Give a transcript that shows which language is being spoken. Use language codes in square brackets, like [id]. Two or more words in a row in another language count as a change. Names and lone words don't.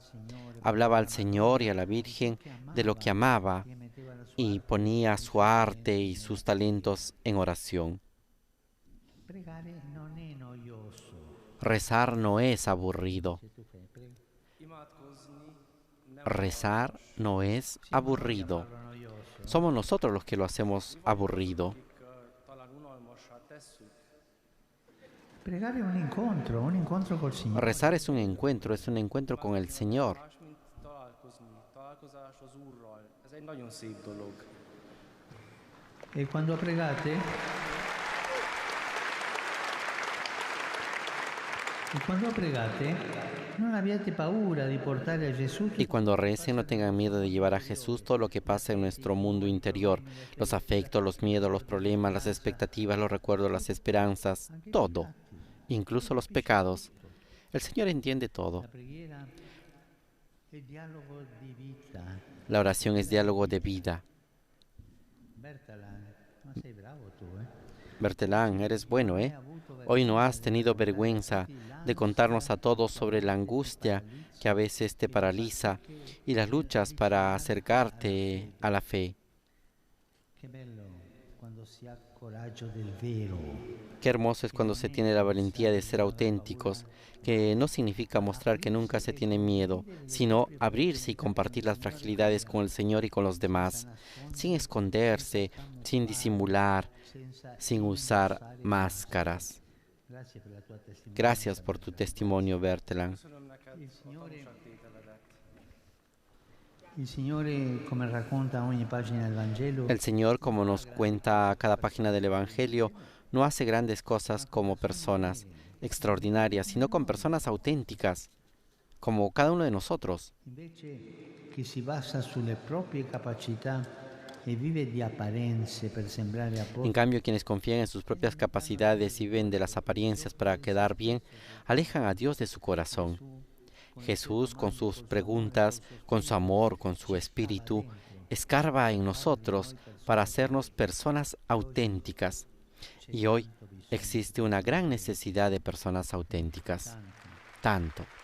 [es] Hablaba al Señor y a la Virgen de lo que amaba y ponía su arte y sus talentos en oración. Rezar no es aburrido. Rezar no es aburrido. Somos nosotros los que lo hacemos aburrido. [it] Pregare è un incontro col Signore. [es] Rezar es un encuentro con el Señor. [hu] Találkozás az Úrral, ez egy nagyon szép dolog. [it] E quando pregate? Non abbiate paura di portare a Gesù [es] Y cuando recen, no tengan miedo de llevar a Jesús todo lo que pasa en nuestro mundo interior, los afectos, los miedos, los problemas, las expectativas, los recuerdos, las esperanzas, todo, incluso los pecados. El Señor entiende todo. [it] La preghiera è dialogo di vita. [es] La oración es diálogo de vida. [it] Bertalan, ma sei bravo tu, Bertelán, [es] eres bueno, ¿eh? Hoy no has tenido vergüenza de contarnos a todos sobre la angustia que a veces te paraliza y las luchas para acercarte a la fe. [it] Che bello quando si ha coraggio del vero. [es] Qué hermoso es cuando se tiene la valentía de ser auténticos, que no significa mostrar que nunca se tiene miedo, sino abrirse y compartir las fragilidades con el Señor y con los demás, sin esconderse, sin disimular, sin usar máscaras. Gracias por tu testimonio, Bertelan. [it] Il Signore, come racconta ogni pagina del Vangelo, [es] El Señor, como nos cuenta cada página del Evangelio, no hace grandes cosas como personas extraordinarias, sino con personas auténticas, como cada uno de nosotros. [it] invece chi si basa sulle proprie capacità e vive di apparenze per sembrare a [es] En [it] posto, [es] cambio, quienes confían en sus propias capacidades y viven de las apariencias para quedar bien, alejan a Dios de su corazón. Jesús, con sus preguntas, con su amor, con su espíritu, escarba en nosotros para hacernos personas auténticas. Y hoy existe una gran necesidad de personas auténticas. Tanto.